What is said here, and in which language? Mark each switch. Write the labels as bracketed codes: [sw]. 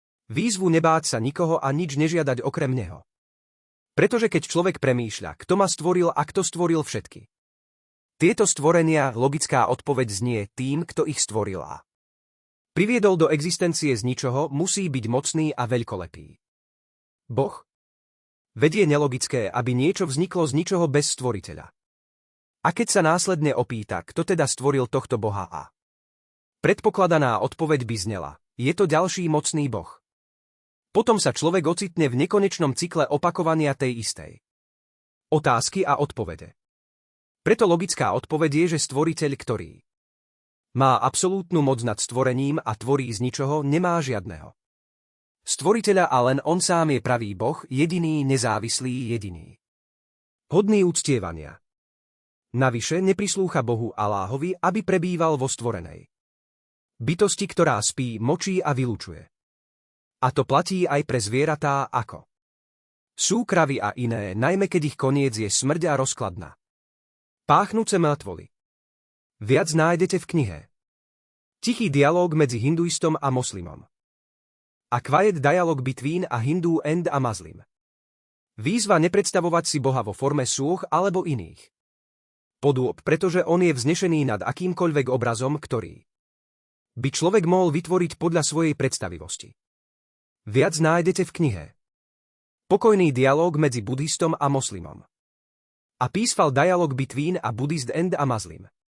[sk] Výzvu nebáť sa nikoho a nič nežiadať okrem neho. Pretože keď človek premýšľa, kto ma stvoril a kto stvoril všetky tieto stvorenia, logická odpoveď znie tým, kto ich stvoril a priviedol do existencie z ničoho, musí byť mocný a veľkolepý Boh. Veď je nelogické, aby niečo vzniklo z ničoho bez stvoriteľa. A keď sa následne opýta, kto teda stvoril tohto Boha a predpokladaná odpoveď by znela, je to ďalší mocný Boh. Potom sa človek ocitne v nekonečnom cykle opakovania tej istej otázky a odpovede. Preto logická odpoveď je, že stvoriteľ, ktorý má absolútnu moc nad stvorením a tvorí z ničoho, nemá žiadneho stvoriteľa a len on sám je pravý Boh, jediný, nezávislý, jediný, hodný uctievania. Navyše neprislúcha Bohu Alláhovi, aby prebýval vo stvorenej bytosti, ktorá spí, močí a vylučuje. A to platí aj pre zvieratá ako sú kravy a iné, najmä keď ich koniec je smrť a rozkladná páchnúce mŕtvoly. Viac nájdete v knihe Tichý dialóg medzi hinduistom a moslimom. [en] A Quiet Dialogue Between a Hindu and a Muslim. [sk] Výzva nepredstavovať si Boha vo forme súch alebo iných podôb, pretože on je vznešený nad akýmkoľvek obrazom, ktorý by človek mohol vytvoriť podľa svojej predstavivosti. Viac nájdete v knihe Pokojný dialóg medzi buddhistom a moslimom. [en] A peaceful dialogue between a Buddhist and a Muslim.